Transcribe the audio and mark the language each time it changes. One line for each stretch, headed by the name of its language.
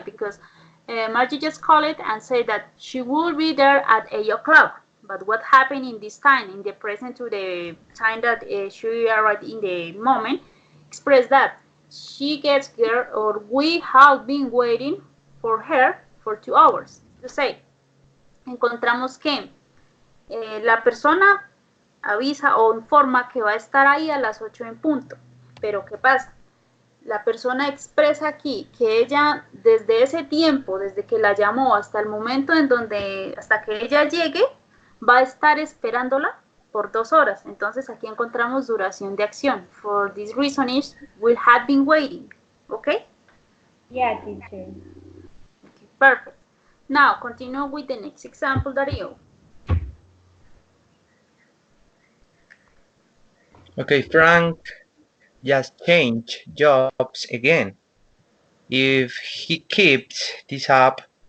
English: Because Margie just called it and said that she will be there at 8 o'clock. But what happened in this time, in the present to the time that she arrived in the moment, express that she gets here or we have been waiting for her for 2 hours. To say,
Spanish: encontramos que la persona avisa o informa que va a estar ahí a las 8 en punto. Pero ¿qué pasa? La persona expresa aquí que ella desde ese tiempo, desde que la llamó hasta el momento en donde, hasta que ella llegue, va a estar esperándola por 2 horas. Entonces aquí encontramos duración de acción.
English: For this reason is will have been waiting. Okay? Yeah, teacher. Okay, perfect. Now continue with the next example, Darío. Okay, Frank just changed jobs again. If he keeps this up,